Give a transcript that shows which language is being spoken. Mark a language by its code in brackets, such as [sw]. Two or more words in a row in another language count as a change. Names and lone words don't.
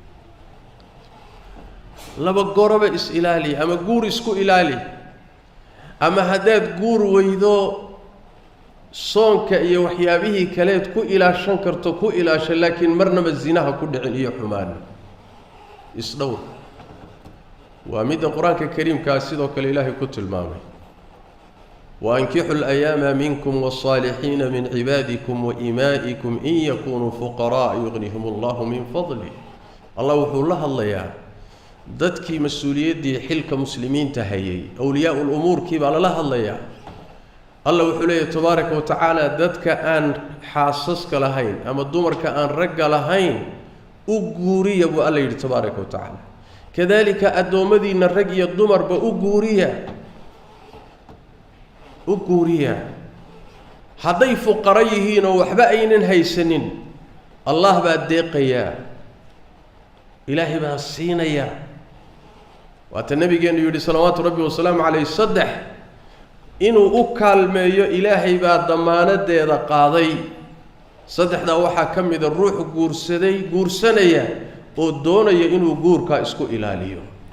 [so] laba goraba is ilaali ama guur isku ilaali ama hadaad guur weydo soonka iyo waxyaabihii kaleed ku ilaashan karto ku ilaashan laakiin marnaba zinaha ku dhicin iyo xumaan isdhowr waa mid quraanka kariimka sidoo kale ilaahay ku tilmaamay [ar] وأنكحوا الأيام منكم والصالحين من عبادكم وإمائكم إن يكونوا فقراء يغنيهم الله من فضله الله وحول الله يا [so] dadkii mas'uuliyadii xilka muslimiinta hayay [ar] أولياء الأمور [so] kiba [ar] الله يا الله [so] wuxuu leeyahay [ar] تبارك وتعالى [so] dadka aan xaasaska lahayn ama dumarka aan rag lahayn u guuriya buu Allah yiri [ar] تبارك وتعالى [so] kadalika adoomadiina rag iyo dumarba u guuriya hadday fuqara yihiin oo waxba aynan haysanin Allah baa deeqaya ilaahi baa siinaya waata nabigeenu yiri [ar] صلوات ربي و سلام عليه [so] saddex inuu u kaalmeeyo ilaahay baa damaanadeeda qaaday saddexda waxa kamid ruux guursanaya oo doonaya inuu guurka isku ilaaliyo